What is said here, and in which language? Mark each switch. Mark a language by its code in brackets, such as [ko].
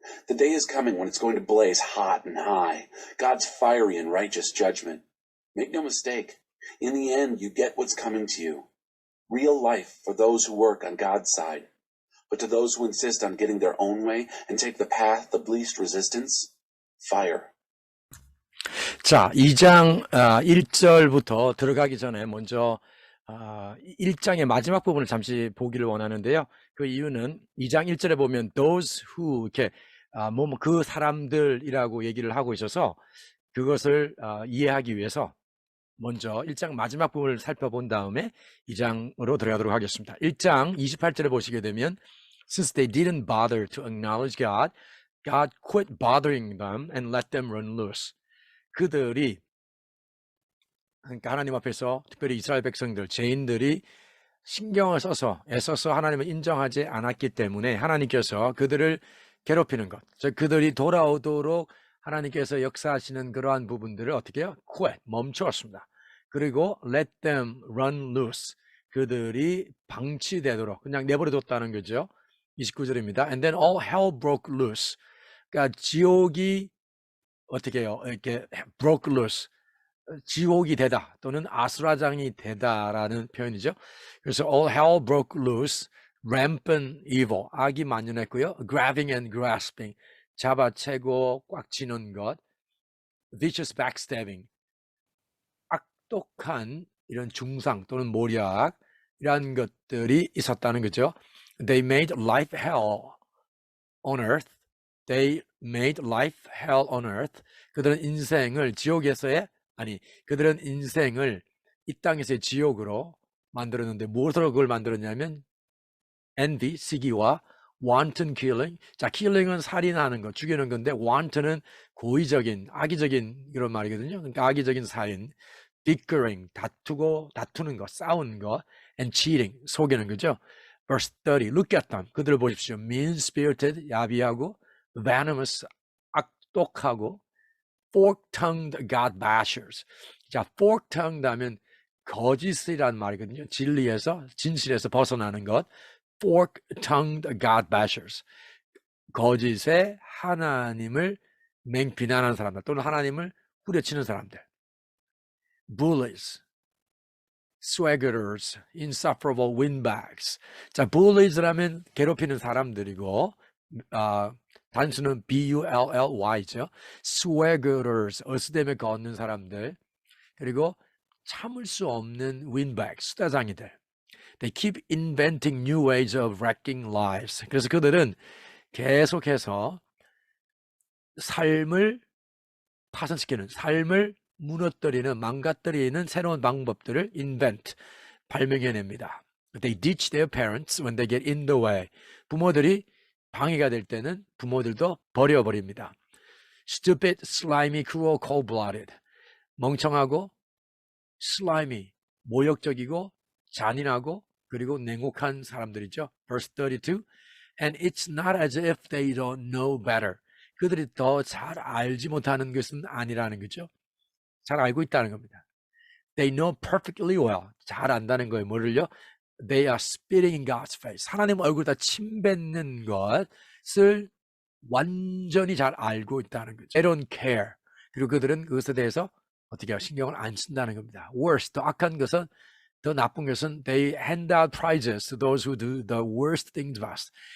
[en] The day is coming when it's going to blaze hot and high, God's fiery and righteous judgment. Make no mistake, in the end you get what's coming to you. Real life for those who work on God's side. But to those who insist on getting their own way and take the path of least resistance, fire. [ko] 자, 2장 1절부터 들어가기 전에 먼저 1장의 마지막 부분을 잠시 보기를 원하는데요. 그 이유는 2장 1절에 보면 [en] those who [ko] 이렇게 그 사람들이라고 얘기를 하고 있어서 그것을 이해하기 위해서 먼저 1장 마지막 부분을 살펴본 다음에 2장으로 들어가도록 하겠습니다. 1장 28절에 보시게 되면 [en] Since they didn't bother to acknowledge God, God quit bothering them and let them run loose. [ko] 그들이 그러니까 하나님 앞에서 특별히 이스라엘 백성들, 죄인들이 신경을 써서 애써서 하나님을 인정하지 않았기 때문에 하나님께서 그들을 괴롭히는 것, 즉 그들이 돌아오도록 하나님께서 역사하시는 그러한 부분들을 어떻게 해요? quit, 멈추었습니다. 그리고 [en] let them run loose, [ko] 그들이 방치되도록 그냥 내버려뒀다는 거죠. 29절입니다. [en] And then all hell broke loose. [ko] 그러니까 지옥이 어떻게 해요? 이렇게 [en] broke loose, [ko] 지옥이 되다 또는 아수라장이 되다라는 표현이죠. [en] 그래서 all hell broke loose, rampant evil, [ko] 악이 만연했고요. [en] grabbing and grasping, [ko] 잡아채고 꽉 쥐는 것, [en] vicious backstabbing, [ko] 악독한 이런 중상 또는 모략이라는 것들이 있었다는 거죠. [en] They made life hell on earth. They made life hell on earth. [ko] 그들은 인생을 지옥에서의 그들은 인생을 이 땅에서의 지옥으로 만들었는데 무엇으로 그걸 만들었냐면 envy, 시기와 [en] wanton killing. [ko] 자, killing은 살인하는 것, 죽이는 건데 wanton은 고의적인, 악의적인 그런 말이거든요. 그러니까 악의적인 살인, bickering, 다투는 것, 싸우는 것, [en] and cheating, [ko] 속이는 거죠. [en] Verse 30, look at them. [ko] 그들을 보십시오. [en] mean-spirited, [ko] 야비하고, [en] venomous, [ko] 악독하고, [en] fork-tongued God bashers. [ko] 자, fork-tongued 하면 거짓이란 말이거든요. 진실에서 벗어나는 것. [en] fork-tongued God bashers. [ko] 거짓에 하나님을 맹비난하는 사람들 또는 하나님을 후려치는 사람들. [en] bullies, swaggerers, insufferable windbags. [ko] 자, bullies라면 괴롭히는 사람들이고 단수는 B-U-L-L-Y죠. swaggerers, 어스대며 걷는 사람들. 그리고 참을 수 없는 windbags, 수다장이들. [en] They keep inventing new ways of wrecking lives. [ko] 그래서 그들은 계속해서 삶을 파손시키는, 삶을 무너뜨리는, 망가뜨리는 새로운 방법들을 invent, 발명해냅니다. [en] They ditch their parents when they get in the way. [ko] 부모들이 방해가 될 때는 부모들도 버려버립니다. [en] Stupid, slimy, cruel, cold-blooded. [ko] 멍청하고 slimy, 모욕적이고 잔인하고 그리고 냉혹한 사람들이죠. [en] Verse 32. And it's not as if they don't know better. [ko] 그들이 더 잘 알지 못하는 것은 아니라는 거죠. 잘 알고 있다는 겁니다. [en] They know perfectly well. [ko] 잘 안다는 거예요. 뭐를요? [en] They are spitting in God's face. [ko] 하나님 얼굴에다 침 뱉는 것을 완전히 잘 알고 있다는 거죠. [en] They don't care. [ko] 그리고 그들은 그것에 대해서 어떻게 해요? 신경을 안 쓴다는 겁니다. [en] Worse, [ko] 더 악한 것은, 더 나쁜 것은 [en] they hand out prizes to those who do the worst things best.